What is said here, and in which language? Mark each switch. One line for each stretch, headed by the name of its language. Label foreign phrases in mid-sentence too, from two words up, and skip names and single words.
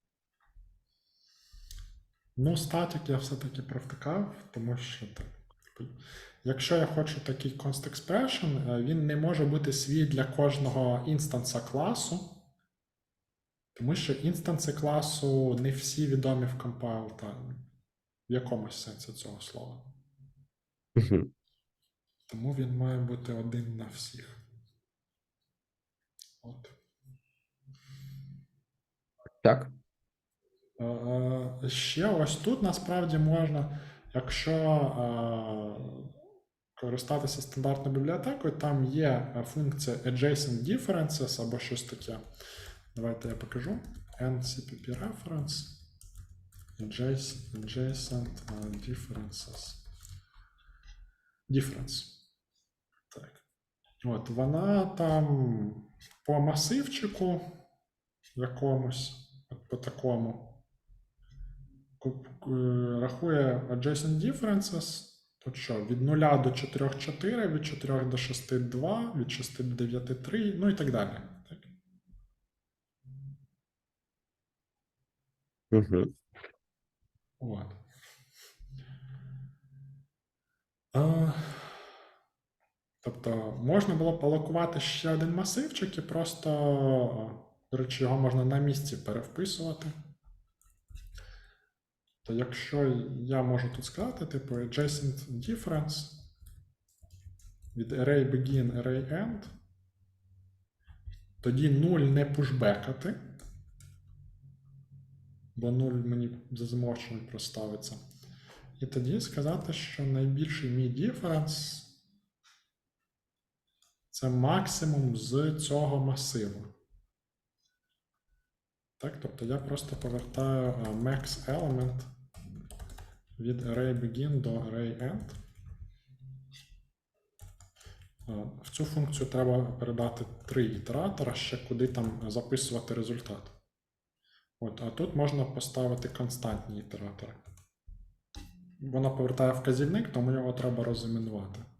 Ukrainian: Ну, статік я все-таки провтикав, тому що так. Якщо я хочу такий
English: const expression,
Ukrainian: він не може бути свій для кожного інстанса класу, тому що інстанси класу не всі відомі в
English: compile time,
Ukrainian: в якомусь сенсі цього слова. Тому він має бути один на всіх. От. Так. Ще ось тут насправді можна, якщо користатися стандартною бібліотекою, там є функція
English: adjacent differences
Ukrainian: або щось таке. Давайте я покажу.
English: ncpp reference. adjacent difference.
Ukrainian: Так. От, вона там по масивчику якомусь, от по такому, рахує
English: adjacent differences.
Ukrainian: Тут що, від 0 до 4 – 4, від 4 до 6 – 2, від 6 до 9 – 3, ну і так далі. Так. Угу. От. Тобто можна було б алокувати ще один масивчик і просто, до речі, його можна на місці перевписувати. То якщо я можу тут сказати, типу
English: adjacent difference
Ukrainian: від
English: array begin, array end,
Ukrainian: тоді 0 не пушбекати, бо 0 мені за замовченням проставиться. І тоді сказати, що найбільший мій difference це максимум з цього масиву. Так, тобто я просто повертаю
English: max element
Ukrainian: від
English: array begin
Ukrainian: до
English: array end.
Ukrainian: В цю функцію треба передати 3 ітератора, ще куди там записувати результат. От, а тут можна поставити константні ітератори. Вона повертає вказівник, тому його треба розіменувати.